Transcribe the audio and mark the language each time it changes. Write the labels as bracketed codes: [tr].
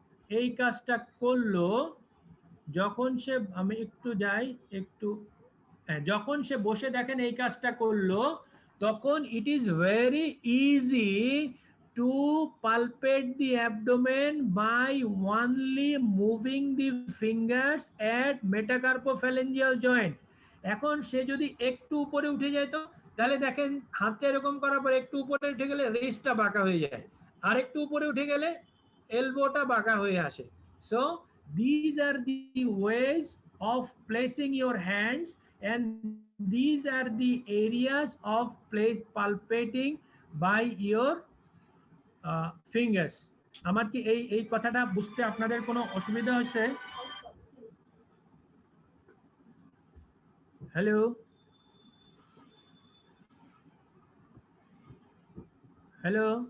[bn] এই কাজটা করলো, যখন সে, আমি একটু যাই একটু, যখন সে বসে দেখেন এই কাজটা করলো, তখন [en] It is very easy to palpate the abdomen by only moving the fingers at metacarpophalangeal joint. [bn] এখন সে যদি একটু উপরে উঠে যায়, তো তাহলে দেখেন হাতটা এরকম করার পর একটু উপরে উঠে গেলে রিস্টটা বাঁকা হয়ে যায়, আর একটু উপরে উঠে গেলে এলবোটা বাঁকা হয়ে আসে। [en] So these are the ways of placing your hands, and these are the areas of palpating by your fingers. [bn] আমার কি এই কথাটা বুঝতে আপনাদের কোনো অসুবিধা হচ্ছে? Hello hello